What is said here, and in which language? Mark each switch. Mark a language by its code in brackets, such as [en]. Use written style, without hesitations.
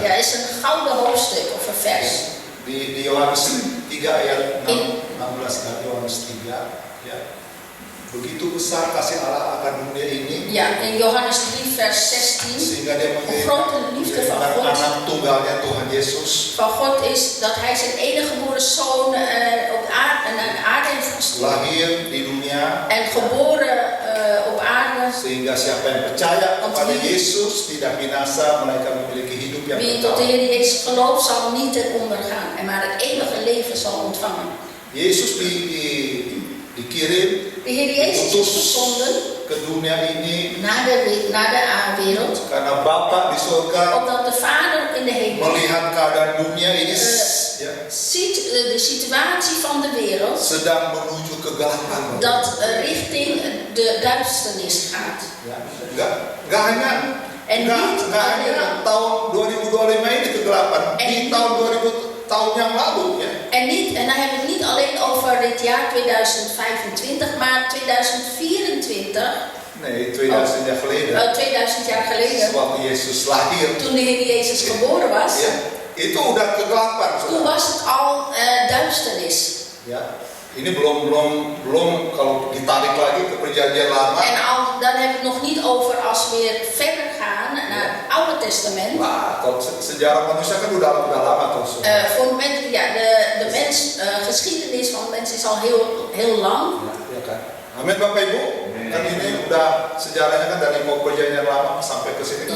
[nl] ja, is een gouden hoofdstuk of een vers. [id] Di Yohanes 3 ayat 16 dari Yohanes 3 ya. Begitu besar kasih Allah akan dunia ini [nl] Ja, in Johannes 3 vers 16. [id] sehingga dia [nl] Hoe groot de liefde van [id] mengirimkan [nl] God [id] anak tunggalnya Tuhan Yesus [nl] van God is dat hij zijn enige geboren zoon op de aarde, naar de aarde heeft gestuurd. [id] lahir di dunia [nl] En geboren op aarde. [id] Sehingga siapa yang percaya kepada Yesus tidak binasa, mereka memiliki hidup yang [nl] Wie tot de [id] kekal. [nl] Heer Jezus gelooft zal niet ten onder gaan, en maar het eeuwige leven zal ontvangen. [id] Yesus dikirim, [nl] De Heer Jezus is [id] diutus [nl] gezonden [id] ke dunia ini [nl] naar de wereld, [id] karena Bapa di surga [nl] omdat de Vader in de hemel [id] melihat keadaan dunia ini [nl] ziet de situatie van de wereld [id] sedang menuju kegelapan. [nl] dat richting de duisternis gaat. [id] Ya, nggak hanya tahun 2025 ini kegelapan, di tahun 2000 tahun yang lalu ya. [nl] En dan hebben we het niet alleen over dit jaar 2025, maar 2024. Nee, 2000 jaar geleden. 2000 jaar geleden. [id] Waktu Yesus lahir. [nl] Toen de Heer Jezus geboren was. [id] Ya, itu udah kegelapan. [nl] Toen was het al duisternis. [id] Ya, ini belum kalau ditarik lagi ke perjanjian lama. [nl] En dan hebben we het nog niet over als we weer verder gaan naar het Oude Testament. [id] Wah, kalau sejarah manusia kan udah lama terus. [nl] Voor mensen, ja, de geschiedenis van de mens is al heel lang. [id] Ya kan. Amin Bapak Ibu. Kan ini udah sejarahnya kan dari mau perjanjian lama sampai ke sini kan